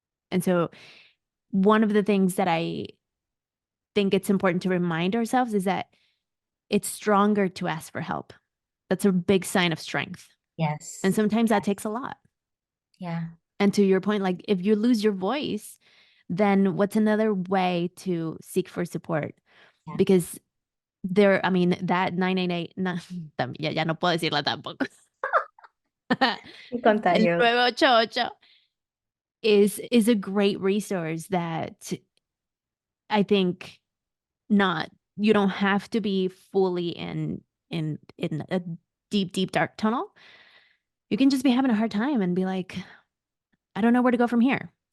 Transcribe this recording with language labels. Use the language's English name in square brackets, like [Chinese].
[English] And so one of the things that I think it's important to remind ourselves is that it's stronger to ask for help. That's a big sign of strength. Yes. And sometimes that Yes. takes a lot. Yeah. And to your point, like if you lose your voice, then what's another way to seek for support? Yeah. Because I mean, that 988, [Spanish] ya no puedo decirla tampoco. Qué El contagioso. [English] 988 is a great resource that I think you don't have to be fully in a deep dark tunnel. You can just be having a hard time and be like, I don't know where to go from here.